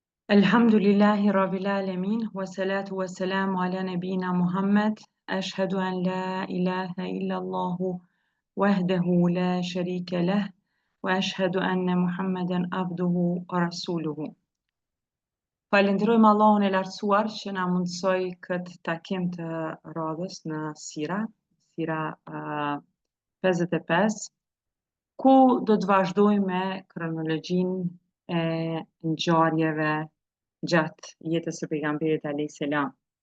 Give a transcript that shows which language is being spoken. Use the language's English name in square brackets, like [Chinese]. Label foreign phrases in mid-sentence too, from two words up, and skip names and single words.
[Arabic] الحمد لله رب العالمين، والصلاة والسلام على نبينا محمد، أشهد أن لا إله إلا الله وحده لا شريك له، وأشهد أن محمدا عبده ورسوله. [Albanian] Falenderojmë Allahun e lartësuar që na mundsoi këtë takim të radhës në Sira 55, ku do të vazhdojmë me kronologjinë e ngjarjeve gjatë jetës së pejgamberit [Arabic] عليه السلام.